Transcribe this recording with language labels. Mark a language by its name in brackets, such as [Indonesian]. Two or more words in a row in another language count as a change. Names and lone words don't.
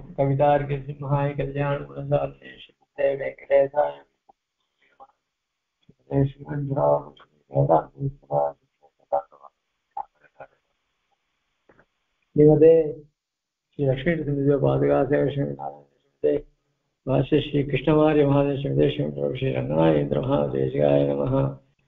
[Sanskrit] कवितार्किक सिंहाय कल्याण वेङ्कटेशाय श्रीमते श्री लक्ष्मी पादुका सेवा भाष्य श्री कृष्णवार्य महादेव श्री रंगनाथेन्द्र महादेशिकाय नमः।